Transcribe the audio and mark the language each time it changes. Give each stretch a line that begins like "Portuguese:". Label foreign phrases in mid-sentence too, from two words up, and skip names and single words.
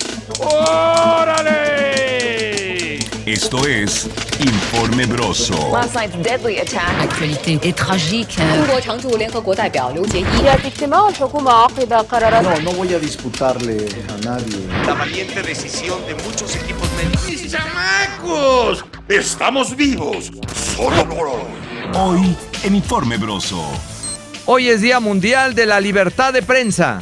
Spanish: ¡Órale! Esto es Informe Broso.
English: Last night's deadly attack.
French: Actualité est tragique.
Chinese: 中国常驻联合国代表刘洁一。
Spanish: No voy a disputarle a nadie. La valiente decisión de muchos equipos médicos. ¡Mis chamacos! ¡Estamos vivos! ¡Solo por hoy! Hoy en Informe Broso. Hoy es Día Mundial de la Libertad de Prensa.